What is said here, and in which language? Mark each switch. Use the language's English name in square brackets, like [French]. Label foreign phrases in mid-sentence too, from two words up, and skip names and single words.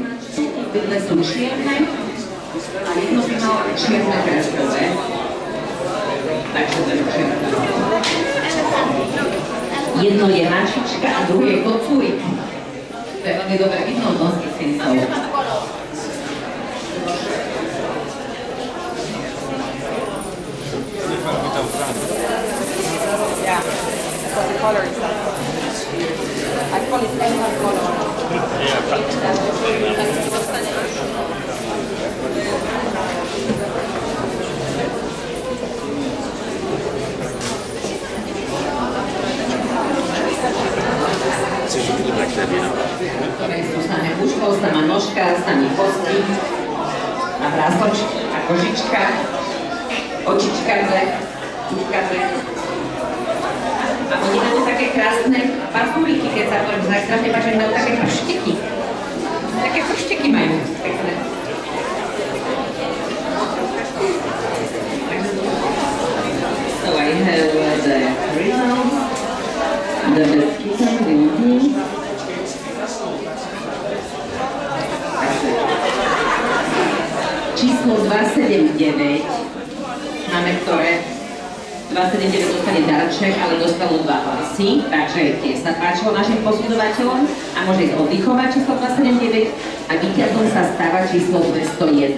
[Slovak] Dve sú čierne a jedno by malo čierne kreskové. Takže to je čierne. Jedno je mačička a druhé je kocúrik. To je veľmi dobre vidno od donských Sphinxov. [English] Yeah, because the color is that. I call it emerald color. [Slovak] Chceš vidieť na kľadie, no? Stane uško, sama nožka, stane kosti a vrásočka a kožička, očička dve, uška dve. A oni majú také krásne parfúriky, keď sa to strašne páči, majú také pršteky. Také pršteky majú pekné. [English] So I have the results, the best kitten, [Slovak] číslo 279 máme, ktoré 279 dostane darček, ale dostalo 2 hlasy, takže tiež sa páčilo našim posudzovateľom a môže ísť oddychovať číslo 279 a víťazom sa stáva číslo 201.